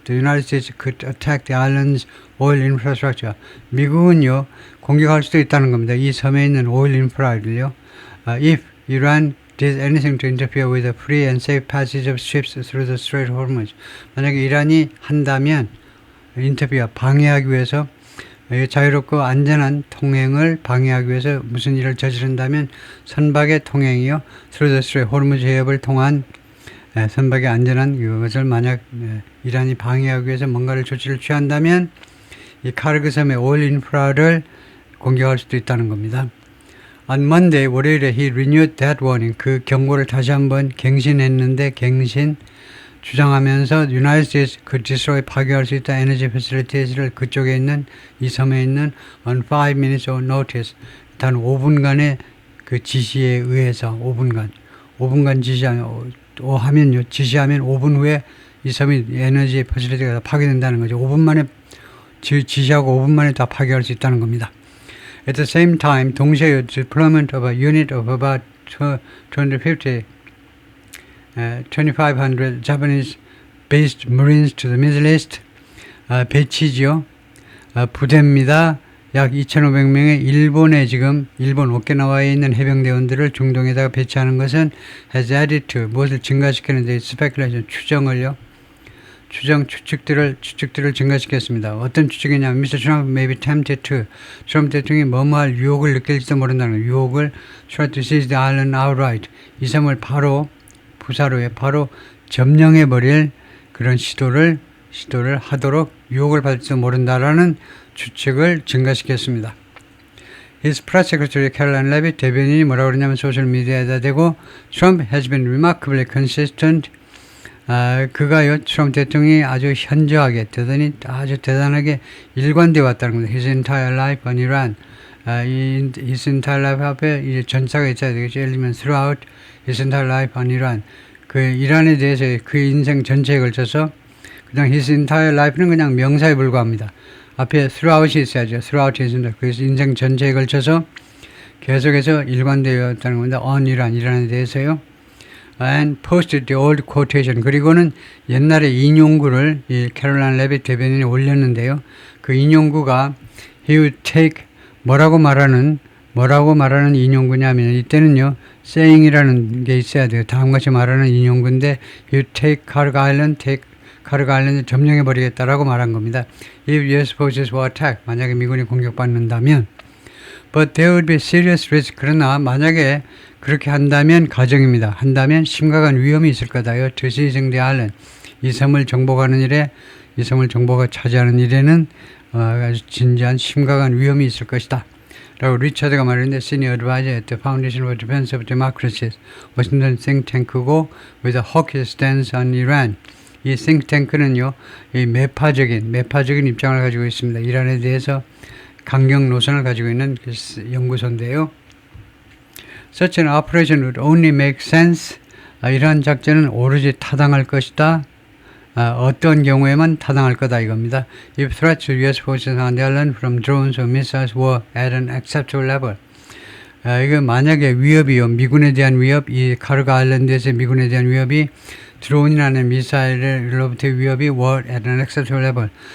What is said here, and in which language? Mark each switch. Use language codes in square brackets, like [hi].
[en] The United States could attack the island's oil infrastructure. [ko] 미국은요 공격할 수도 있다는 겁니다. 이 섬에 있는 오일 인프라를요. [en] If Iran did anything to interfere with the free and safe passage of ships through the Strait of Hormuz. [ko] 만약에 이란이 한다면 방해하기 위해서 자유롭고 안전한 통행을 방해하기 위해서 무슨 일을 저지른다면 선박의 통행이요. [en] through the Strait [ko] 호르무즈 해협을 통한 선박의 안전한 이것을 만약 이란이 방해하기 위해서 뭔가를 조치를 취한다면 이 카르그 섬의 오일 인프라를 공격할 수도 있다는 겁니다. [en] On Monday, [ko] 월요일에 [en] he renewed that warning. [ko] 그 경고를 다시 한번 갱신했는데 주장하면서 [en] United States could destroy [ko] 파괴할 수 있다 에너지 facilities를 그쪽에 있는 이 섬에 있는 [en] on 5 minutes of notice. [ko] 단 5분간의 그 지시에 의해서 5분간 지시하면 5분 후에 이 섬이 에너지 facilities가 파괴된다는 거죠. 5분 만에 지시하고 5분 만에 다 파괴할 수 있다는 겁니다. [en] At the same time, [ko] 동시에 [en] deployment of a unit of about 250, 2,500 Japanese-based Marines to the Middle East, [ko] 배치죠. 부대입니다. 약 2,500명의 일본 오키나와에 있는 해병대원들을 중동에다가 배치하는 것은 [en] has added to, [ko] 무엇을 증가시키는데 [en] speculation, [ko] 추측들을 증가시켰습니다. 어떤 추측이냐면 Mr. [en] Trump may be tempted to, [ko] 트럼프 대통령이 뭐뭐할 유혹을 느낄지도 모른다는 거예요. [en] 유혹을 try to seize the island outright. [ko] 이 섬을 바로 점령해버릴 그런 시도를 하도록 유혹을 받을지도 모른다라는 추측을 증가시켰습니다. [en] His press secretary Caroline Leavitt [ko] 대변인이 뭐라고 그러냐면 소셜미디어에다 대고 [en] Trump has been remarkably consistent. [ko] 그가요, 트럼프 대통령이 아주 현저하게, 아주 대단하게 일관되어 왔다는 겁니다. [en] His entire life on Iran. His entire life [ko] 앞에 이제 전사가 있어야 되겠죠. 예를 들면, [en] throughout his entire life on Iran. [ko] 그 이란에 대해서 그 인생 전체에 걸쳐서, 그냥 [en] his entire life [ko] 는 그냥 명사에 불과합니다. 앞에 throughout이 있어야죠. [en] throughout his entire, [ko] 그래서 인생 전체에 걸쳐서 계속해서 일관되어 왔다는 겁니다. [en] on Iran, [ko] 이란에 대해서요. [en] And posted the old quotation. [ko] 그리고는 옛날에 인용구를 이 캐롤라인 레빗 대변인이 올렸는데요. 그 인용구가 [en] he would take [ko] 뭐라고 말하는 인용구냐면 이때는요 saying이라는 게 있어야 돼요. 다음같이 말하는 인용구인데 [en] he would take Kharg Island [ko] 점령해 버리겠다라고 말한 겁니다. [en] If US forces were attacked, [ko] 만약에 미군이 공격받는다면 [en] But there would be serious risk. [ko] 그러나 만약에 그렇게 한다면 가정입니다. 한다면 심각한 위험이 있을 거다요. [en] To seizing the island. [ko] 이 섬을 정복하는 일에 이 섬을 정복하 차지하는 일에는 아주 진지한 심각한 위험이 있을 것이다. 라고 리처드가 말했는데 [en] Senior Advisor at the Foundation for Defense of Democracies [ko] 워싱턴 싱탱크고 [en] with a hawkish stance on Iran. [ko] 이 싱탱크는요, 이 매파적인 입장을 가지고 있습니다. 이란에 대해서 강경 노선을 가지고 있는 연구소인데요. [en] Such an operation would only make sense. [ko] 이러한 작전은 오로지 타당할 것이다. 어떤 경우에만 타당할 거다 이겁니다. [en] If threats to U.S. forces on the island from drones or missiles were at an acceptable level. [ko] 이거 만약에 위협이요, 미군에 대한 위협, 이 카르가 아일랜드에서 미군에 대한 위협이 드론이라는 미사일로부터의 위협이 [en] were at an acceptable level.